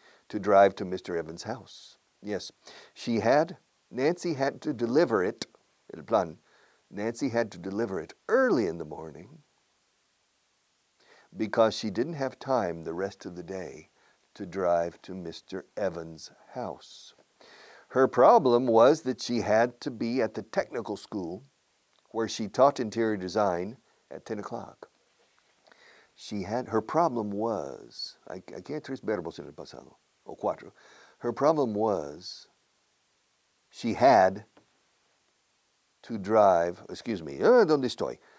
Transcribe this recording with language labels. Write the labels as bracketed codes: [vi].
[en] To drive to Mr. Evans' house. Yes, Nancy had to deliver it, [es] el plan, [en] Nancy had to deliver it early in the morning because she didn't have time the rest of the day to drive to Mr. Evans' house. Her problem was that she had to be at the technical school where she taught interior design at 10 o'clock. Her problem was, [es] aquí hay tres verbos en el pasado, o cuatro. [en] Her problem was she had to drive, [es] ¿dónde estoy?